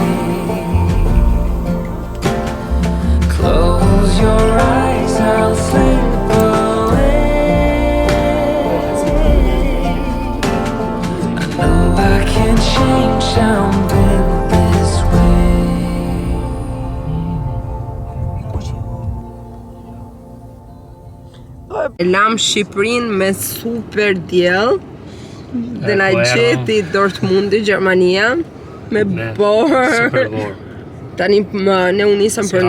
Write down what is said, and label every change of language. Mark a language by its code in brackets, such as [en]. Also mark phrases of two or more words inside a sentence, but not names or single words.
[en] Close your eyes, I'll slip away. I know I can't change, I'm built this way. [sq] E lam Shqipërinë me super diell dhe na gjeti Dortmundi, Gjermania me borë. Super borë. Tani ne u nisëm për